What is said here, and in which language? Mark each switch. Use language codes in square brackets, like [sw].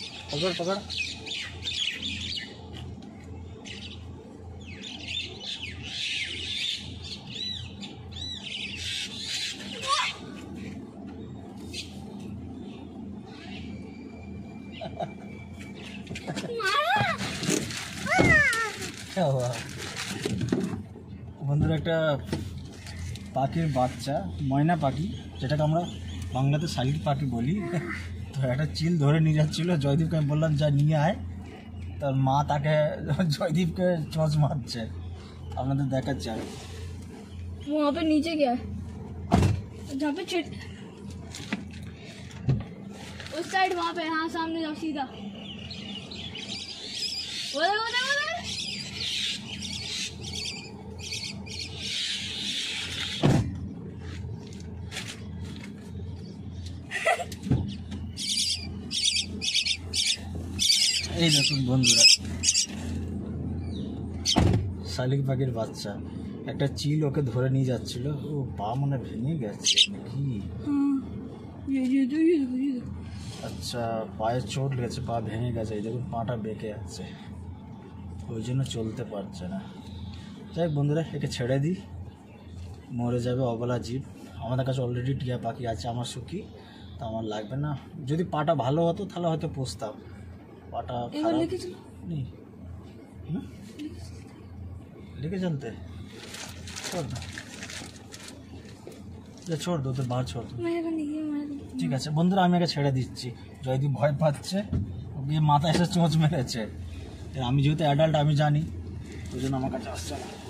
[hi] पकड़ क्या हुआ বন্ধুরা? [bn] একটা পাখির বাচ্চা, ময়না পাখি, যেটাকে আমরা বাংলাতে শালিক পাখি বলি, তো একটা চিল ধরে নিয়ে যাচ্ছিল। জয়দীপকে আমি বললাম যা নিয়ে আয়, তার মা তাকে জয়দীপকে চোঁচ মারছে। আপনাদের দেখাচ্ছি আমি। [hi] वहाँ पे नीचे क्या है? जहाँ पे उस साइड वहाँ पे, हाँ सामने जाओ सीधा। उधर उधर उधर। [bn] এই দেখুন বন্ধুরা, শালিক পাখির বাচ্চা, একটা চিল ওকে ধরে নিয়ে যাচ্ছিল। ও পা মনে ভেঙে গেছে নাকি? [hi] हाँ ये देखो ये देखो। [bn] আচ্ছা, পায়ে চোট লেগেছে, পা ভেঙে গেছে। এই দেখুন পাটা বেঁকে আছে, ওই জন্য চলতে পারছে না। যাই হোক বন্ধুরা, একে ছেড়ে দিই, মরে যাবে অবলা জীব। আমাদের কাছে অলরেডি টিয়া পাখি আছে আমার সুখী, তা আমার লাগবে না। যদি পাটা ভালো হতো তাহলে হয়তো পুষতাম, পাটা এবার খারাপ [hi] लेके चलो। नहीं। लेके चलते छोड़ दो, छोड़ दो, तो बाहर छोड़ दो। मेरे नहीं है मेरे। [bn] ঠিক আছে বন্ধুরা, আমি একে ছেড়ে দিচ্ছি। জয়দীপ ভয় পাচ্ছে, ওকে মাথায় এসে চোঁচ মেরেছে। আমি যেহেতু অ্যাডাল্ট আমি জানি, ওই জন্য আমার কাছে আসছে না।